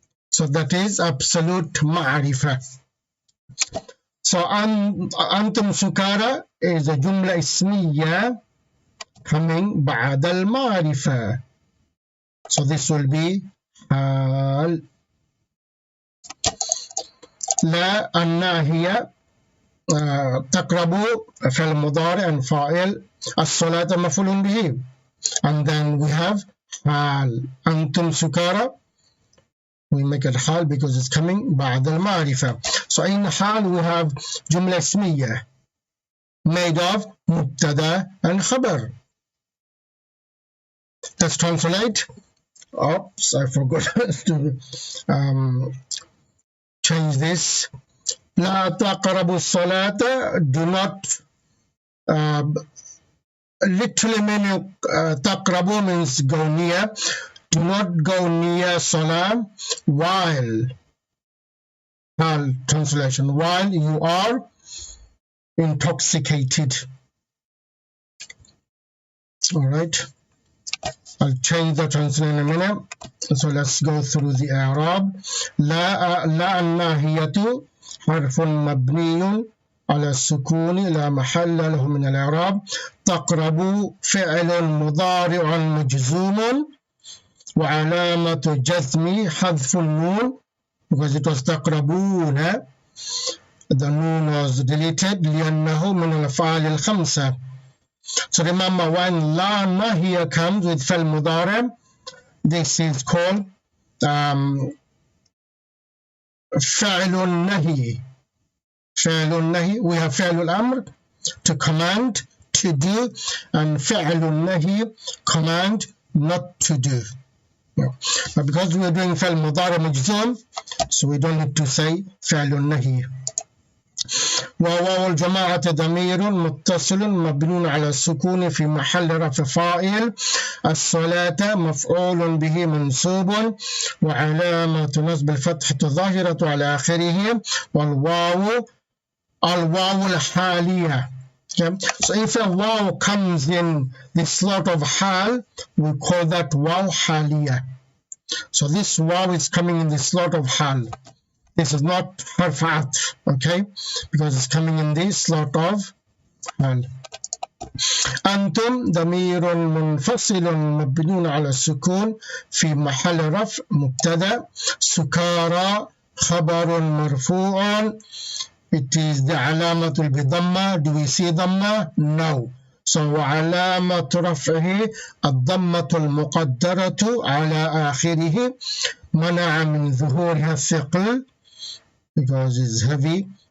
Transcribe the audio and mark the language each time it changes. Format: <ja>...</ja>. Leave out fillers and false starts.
<en>So that is absolute ma'rifah. So antum sukara is a jumla ismiya coming ba'd al-ma'rifah. So this will be حال.</en> <ar>لا الناهية تقرب فعل مضارع and فاعل الصلاة مفعول به.</ar> <en>And then we have حال</en> <ar>أنتم سكارى.</ar> <en>We make it حال because it's coming</en> <ar>بعد المعرفة.</ar> <en>So in حال we have جملة اسمية made of مبتدا and خبر. Let's translate. Oops, I forgot to change this.</en> <ar>لا تقربوا الصلاة.</ar> <en>Do not literally meaning تقربوا means go near. Do not go near salah while translation while you are intoxicated. All right, I'll change the translation in a minute. So let's go through the i'rab.</en> <ar>لا الناهية حرف مبني على السكون لا محل له من الإعراب. تقرب فعل مضارع مجزوم وعلامة جزم حذف النون</ar> <en>because it was</en> <ar>تقربون.</ar> <en>The noon was deleted</en> <ar>لأنه من الأفعال الخمسة.</ar> <en>So remember, when لا نهي comes with فعل مضارع, this is called فعل النهي. فعل النهي, we have فعل الأمر to command, to do, and فعل النهي, command not to do. No. But because we are doing فعل مضارع مجزوم, so we don't need to say فعل النهي.</en> <ar>وواو الجماعة ضمير متصل مبني على السكون في محل رفع فاعل. الصلاة مفعول به منصوب وعلامة نصب الفتحة الظاهرة على آخره. والواو الواو الحالية. Okay.</ar> <en>So if a waw comes in the slot of hal, we call that waw haliya. So this waw is coming in the slot of hal. This is not harf atf, okay, because it's coming in the slot of hal.</en> <ar>أنتم ضمير منفصل مبني على السكون في محل رفع مبتدأ. سكارى خبر مرفوع.</ar> <en>It is the علامة بضمة. Do we see ضمة? No.</en> <ar>So وعلامة رفعه الضمة المقدرة على آخره منع من ظهورها الثقل</ar> <en>because it's heavy.</en>